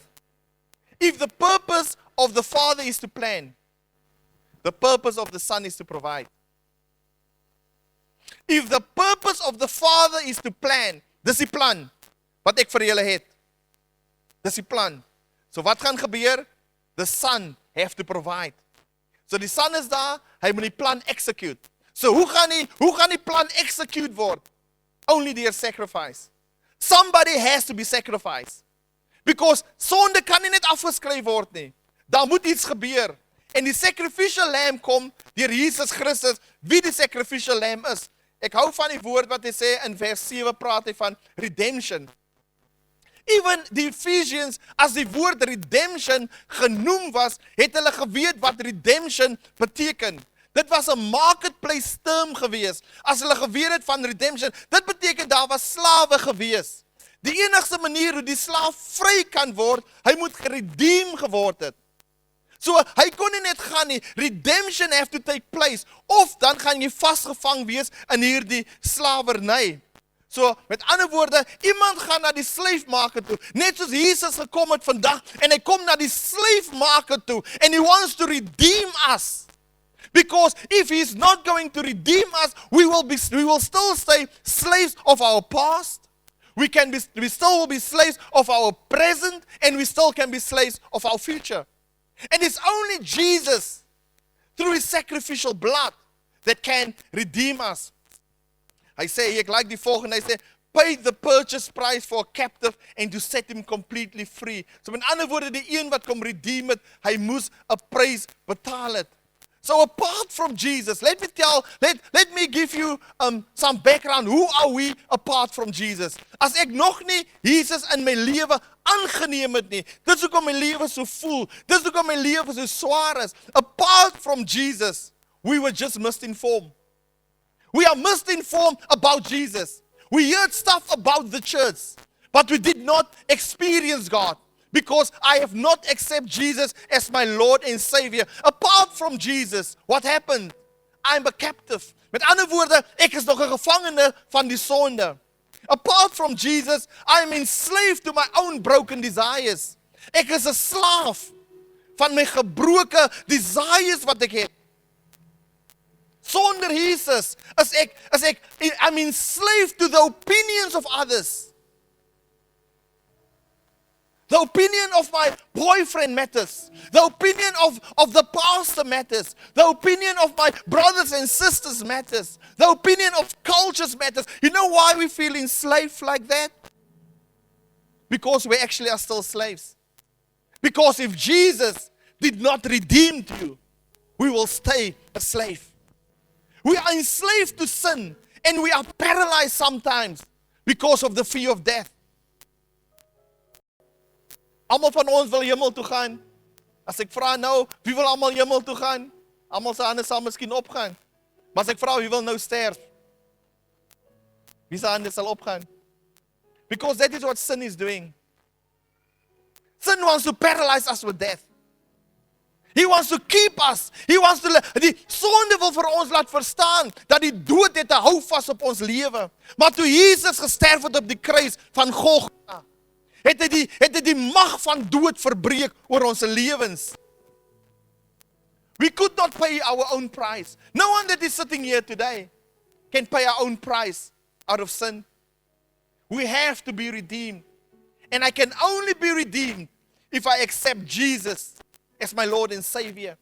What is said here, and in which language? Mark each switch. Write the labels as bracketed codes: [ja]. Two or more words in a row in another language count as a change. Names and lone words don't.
[en] If the purpose of the Father is to plan, the purpose of the Son is to provide. If the purpose of the Father is to plan, [af] dis die plan wat ek vir julle het. Dis die plan. So wat gaan gebeur? [en] The Son have to provide. [af] So die Son is daar, hy moet die plan execute. So hoe gaan die plan execute word? Only deur sacrifice. [en] Somebody has to be sacrificed. [af] Because sonde kan nie net afgeskryf word nie. Daar moet iets gebeur. En die [en] sacrificial lamb [af] kom deur Jesus Christus, wie die [en] sacrificial lamb [af] is. Ek hou van die woord wat hy sê in vers 7, praat hy van redemption. Even die Ephesians, as die woord redemption genoem was, het hulle geweet wat redemption beteken. Dit was 'n [en] marketplace term [af] gewees. As hulle geweet het van redemption, dit beteken daar was slawe gewees. Die enigste manier hoe die slaaf vry kan word, hy moet geredeem geword het. So, hy kon nie net gaan nie, [en] redemption have to take place, [af] of dan gaan jy vasgevang wees in hierdie slawerny. So, met ander woorde, iemand gaan na die [en] slave market [af] toe, net soos Jesus gekom het vandag, en hy kom na die [en] slave market [af] toe, [en] and he wants to redeem us. Because if he's not going to redeem us, we will still stay slaves of our past, we still will be slaves of our present, and we still can be slaves of our future. And it's only Jesus, through His sacrificial blood, that can redeem us. [af] Hy sê, ek like die volgende, hy sê, [en] pay the purchase price for a captive and to set him completely free. [af] So met ander woorde, die een wat kom redeem het, hy moes 'n prys betaal het. [en] So apart from Jesus, let me give you some background. Who are we apart from Jesus? [af] As ek nog nie Jesus in my lewe aangeneem het nie, dis hoekom my lewe so voel, dis hoekom my lewe so swaar is. [en] Apart from Jesus, we were just misinformed. We are misinformed about Jesus. We heard stuff about the church, but we did not experience God. Because I have not accepted Jesus as my Lord and Savior. Apart from Jesus, what happened? I'm a captive. [af] Met ander woorde, ek is nog 'n gevangene van die sonde. [en] Apart from Jesus, I am enslaved to my own broken desires. [af] Ek is 'n slaaf van my gebroke desires wat ek het. [en] Sonder Jesus I'm enslaved to the opinions of others. The opinion of my boyfriend matters. The opinion of the pastor matters. The opinion of my brothers and sisters matters. The opinion of cultures matters. You know why we feel enslaved like that? Because we actually are still slaves. Because if Jesus did not redeem you, we will stay a slave. We are enslaved to sin, and we are paralyzed sometimes because of the fear of death. [af] Almal van ons wil hemel toe gaan. As ek vra nou, wie wil almal hemel toe gaan? Almal se hande sal miskien opgaan. Maar as ek vra, wie wil nou sterf? Wie se hande sal opgaan? [en] Because that is what sin is doing. Sin wants to paralyze us with death. He wants to keep us. He wants to die [af] sonde wil vir ons laat verstaan dat die dood het 'n houvas op ons lewe. Maar toe Jesus gesterf het op die kruis van Golgotha, het hy die mag van dood verbreek oor ons lewens. [en] We could not pay our own price. No one that is sitting here today can pay our own price out of sin. We have to be redeemed. And I can only be redeemed if I accept Jesus as my Lord and Savior.